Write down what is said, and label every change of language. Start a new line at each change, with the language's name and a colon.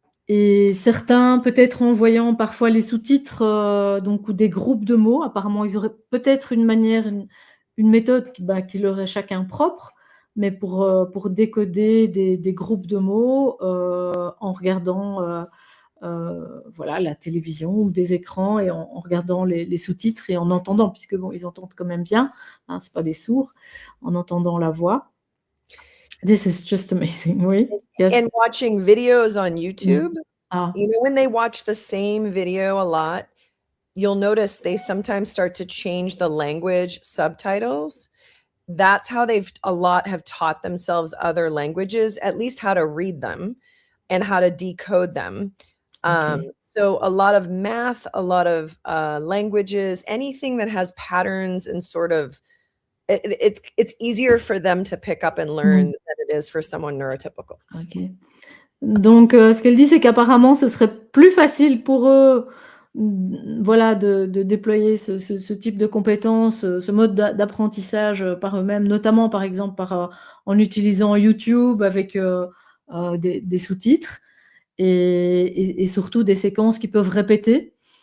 French: Et certains, peut-être en voyant parfois les sous-titres donc, ou des groupes de mots, apparemment, ils auraient peut-être une manière, une méthode qui leur est chacun propre, mais pour décoder des groupes de mots en regardant voilà, la télévision ou des écrans et en regardant les sous-titres et en entendant, puisque bon, ils entendent quand même bien, hein, c'est pas des sourds, en entendant la voix.
English: This is just amazing, oui. Yes. And watching videos on YouTube, you know, when they watch the same video a lot, you'll notice they sometimes start to change the language subtitles. That's how a lot have taught themselves other languages, at least how to read them and how to decode them. So a lot of math, a lot of languages, anything that has patterns and sort of, it's easier for them to pick up and learn than it is for someone neurotypical. Ok.
French: Donc, ce qu'elle dit, c'est qu'apparemment, ce serait plus facile pour eux, voilà, de déployer ce type de compétences, ce mode d'apprentissage par eux-mêmes, notamment, par exemple, en utilisant YouTube avec des sous-titres et surtout des séquences qui peuvent répéter.